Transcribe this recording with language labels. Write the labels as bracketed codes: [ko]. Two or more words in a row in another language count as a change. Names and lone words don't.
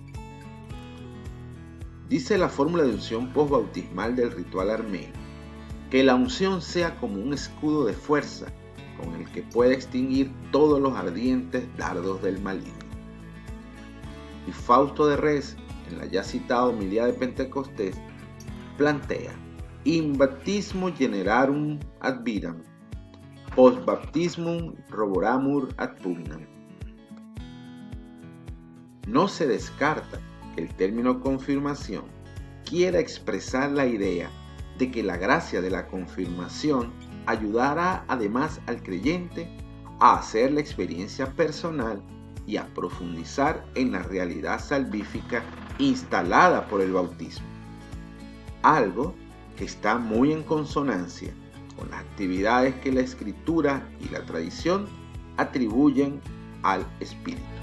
[es] Dice la fórmula de unción postbautismal del ritual armenio: Que la unción sea como un escudo de fuerza con el que pueda extinguir todos los ardientes dardos del maligno. Y Fausto de Res, en la ya citada homilía de Pentecostés, plantea: [la] in baptismo generarum ad viram, post baptismum roboramur ad pugnam. [es] No se descarta que el término confirmación quiera expresar la idea de que la gracia de la confirmación ayudará además al creyente a hacer la experiencia personal y a profundizar en la realidad salvífica instalada por el bautismo, algo que está muy en consonancia con las actividades que la Escritura y la tradición atribuyen al Espíritu.